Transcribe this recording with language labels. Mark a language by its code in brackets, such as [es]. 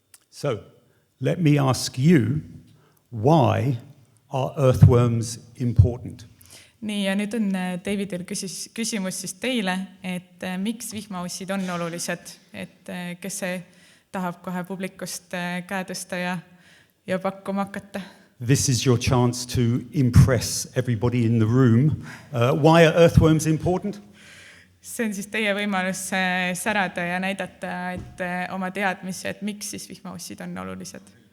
[en] So, let me ask you, why are earthworms important? [et] Nii, ja nüüd on Davidil küsimus siis teile, et miks vihmaussid on olulised, et kes see tahab kohe publikust käe tõsta ja pakkuma hakata? [en] This is your chance to impress everybody in the room. Why are earthworms important? [et] See on siis teie võimalus särada ja näidata et oma teadmisi, et miks siis vihmaussid on olulised.